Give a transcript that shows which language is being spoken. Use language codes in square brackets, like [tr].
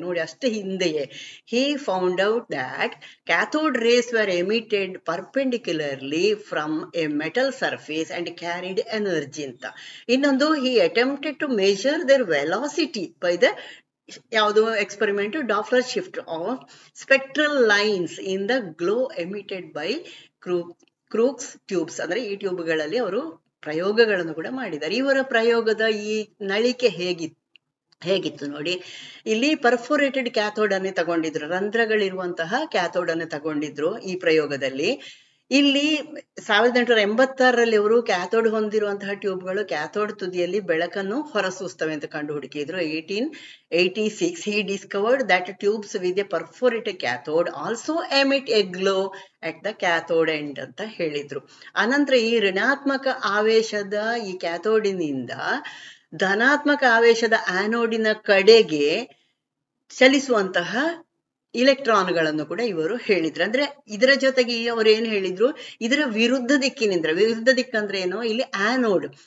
[kn] ನೋಡಿ, ಅಷ್ಟೇ ಹಿಂದೆಯೇ [en] he found out that cathode rays were emitted perpendicularly from a metal surface and carried energy ಅಂತ. ಇನ್ನೊಂದು, he attempted to measure their velocity by the ಯಾವುದು experiment Doppler shift of spectral lines in the glow emitted by Crookes tubes. [kn] ಅಂದ್ರೆ ಈ ಟ್ಯೂಬ್ಗಳಲ್ಲಿ ಅವರು ಪ್ರಯೋಗಗಳನ್ನು ಕೂಡ ಮಾಡಿದ್ದಾರೆ. ಇವರ ಪ್ರಯೋಗದ ಈ ನಳಿಕೆ ಹೇಗಿತ್ತು ನೋಡಿ, ಇಲ್ಲಿ ಪರ್ಫೋರೇಟೆಡ್ ಕ್ಯಾಥೋಡ್ ಅನ್ನೇ ತಗೊಂಡಿದ್ರು, ರಂಧ್ರಗಳಿರುವಂತಹ ಕ್ಯಾಥೋಡ್ ಅನ್ನೇ ತಗೊಂಡಿದ್ರು ಈ ಪ್ರಯೋಗದಲ್ಲಿ. ಇಲ್ಲಿ 1886ರಲ್ಲಿ ಅವರು ಕ್ಯಾಥೋಡ್ ಹೊಂದಿರುವಂತಹ ಟ್ಯೂಬ್ಗಳು ಕ್ಯಾಥೋಡ್ ತುದಿಯಲ್ಲಿ ಬೆಳಕನ್ನು ಹೊರಸೂಸ್ತವೆ ಅಂತ ಕಂಡು ಹುಡುಕಿದ್ರು. [en] 1886 he discovered that tubes with a perforated cathode also emit a glow at the cathode end [kn] ಅಂತ ಹೇಳಿದ್ರು. ಅನಂತರ ಈ ಋಣಾತ್ಮಕ ಆವೇಶದ ಈ ಕ್ಯಾಥೋಡಿನಿಂದ ಧನಾತ್ಮಕ ಆವೇಶದ ಆನೋಡಿನ ಕಡೆಗೆ ಚಲಿಸುವಂತಹ ಇಲೆಕ್ಟ್ರಾನ್ಗಳನ್ನು ಕೂಡ ಇವರು ಹೇಳಿದ್ರು. ಅಂದ್ರೆ ಇದರ ಜೊತೆಗೆ ಅವರು ಏನ್ ಹೇಳಿದ್ರು, ಇದರ ವಿರುದ್ಧ ದಿಕ್ಕಂದ್ರೆ ಏನೋ ಇಲ್ಲಿ ಆನೋಡ್.